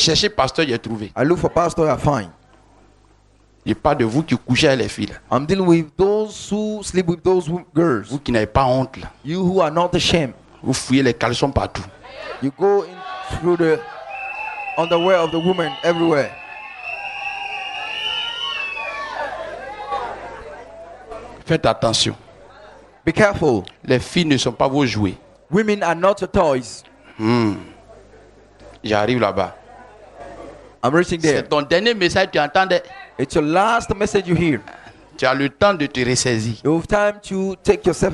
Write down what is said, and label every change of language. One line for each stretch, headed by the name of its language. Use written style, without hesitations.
French: cherché pasteur, j'ai trouvé.
English: I look for pastor, I find.
French: Je parle de vous qui couchez avec les filles, là.
English: I'm dealing with those who sleep with those girls.
French: Vous qui n'avez pas honte, là.
English: You who are not ashamed.
French: Vous fouillez les caleçons partout.
English: You go in through the underwear of the woman everywhere.
French: Faites attention.
English: Be careful.
French: Les filles ne sont pas vos jouets.
English: Women are not your toys.
French: J'arrive là-bas.
English: I'm reaching there.
French: C'est ton dernier message, tu entendais.
English: It's your last message you hear.
French: Tu as le temps de te ressaisir.
English: You have time to take yourself